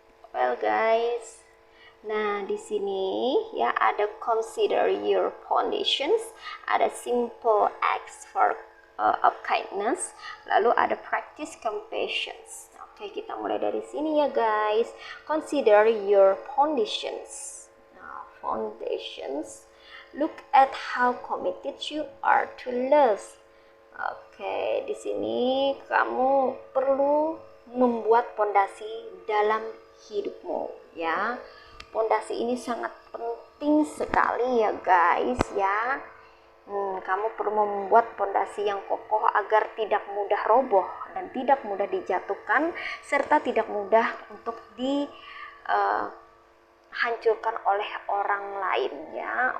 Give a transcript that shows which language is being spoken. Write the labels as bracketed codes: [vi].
[id] Well guys, nah di sini ya ada [en] consider your foundations, [id] ada [en] simple acts for of kindness, [id] lalu ada [en] practice compassion. [id] Oke, kita mulai dari sini ya guys. [en] Consider your foundations. Nah, foundations. Look at how committed you are to love. [id] Oke, di sini kamu perlu membuat pondasi dalam hidupmu ya. Pondasi ini sangat penting sekali ya guys ya. Kamu perlu membuat pondasi yang kokoh agar tidak mudah roboh dan tidak mudah dijatuhkan, serta tidak mudah untuk dihancurkan oleh orang lain ya.